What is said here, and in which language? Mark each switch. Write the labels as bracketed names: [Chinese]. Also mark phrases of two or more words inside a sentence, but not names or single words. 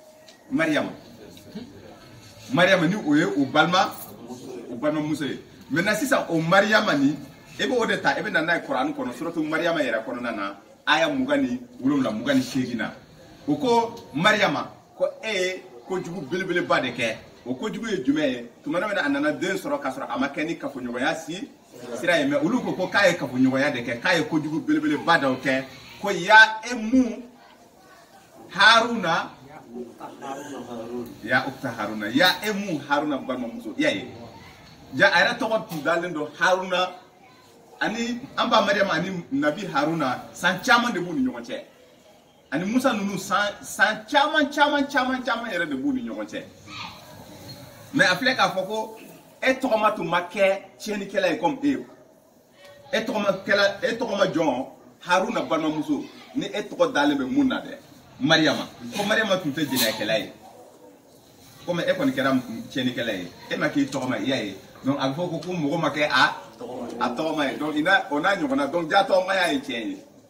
[Bambara] Mariama ni o ye o balimamuso ye maintenant sisan o Mariama ni e b'o de ta e bɛ na n'a ye kuranɛ kɔnɔ suratu Mariama yɛrɛ kɔnɔna na aya 27 na o ko Mariama ko e ye kojugu belebeleba de kɛ o kojugu ye jumɛn ye tuma min a nana den sɔrɔ k'a sɔrɔ a ma kɛ ni kafoɲɔgɔnya sira ye mais olu ko k'a ye kafoɲɔgɔnya de kɛ k'a ye kojugu belebeleba dɔw kɛ ko [Arabic] يا أم هارون يا أخت هارون يا أم هارون [Bambara] balimamuso ya ye ja a yɛrɛ tɔgɔ tun dalen don Haruna ani an ba Mariama ani Nabi Haruna san caman de b'u ni ɲɔgɔn cɛ ani Musa ninnu san caman yɛrɛ de b'u ni ɲɔgɔn cɛ mais a filɛ k'a fɔ ko e tɔgɔma tun ma kɛ tiɲɛnikɛla ye comme e tɔgɔma jɔn Haruna balimamuso ni e tɔgɔ dalen bɛ mun na dɛ Mariama ko Mariama tun tɛ jɛnɛyakɛla ye comme e kɔni kɛra tiɲɛnikɛla ye e ma k'i tɔgɔma i y'a ye donc a bɛ fɔ ko mɔgɔ ma kɛ a tɔgɔma ye donc o n'a ɲɔgɔnna donc ja tɔgɔmaya ye tiɲɛ ye